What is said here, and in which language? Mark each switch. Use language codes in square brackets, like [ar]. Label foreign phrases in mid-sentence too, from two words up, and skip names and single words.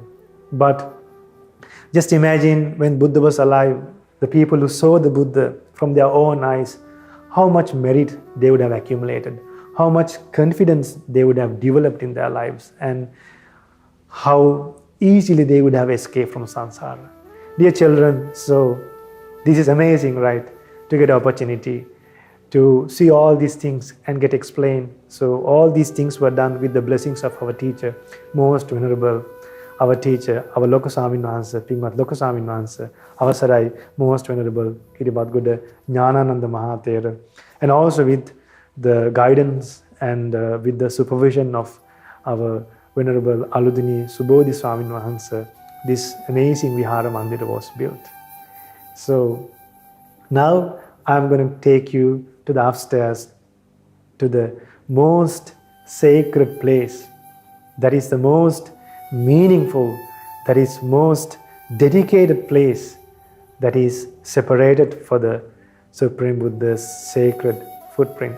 [en] But just imagine when Buddha was alive, the people who saw the Buddha from their own eyes, how much merit they would have accumulated, how much confidence they would have developed in their lives, and how easily they would have escaped from samsara. Dear children, so this is amazing, right? To get the opportunity to see all these things and get explained. So all these things were done with the blessings of our teacher, most venerable, our teacher, our Lokasamin Vahanse, Pingmat Lokasamin Vahanse, Avasarai, most venerable Kiribadgoda Jnanananda Mahathera, and also with the guidance and with the supervision of our Venerable Aludini Subodhi Swamin Vahanse, this amazing Vihara Mandira was built. So now I'm going to take you to the upstairs, to the most sacred place, that is the most meaningful, that is most dedicated place, that is separated for the Supreme Buddha's sacred footprint.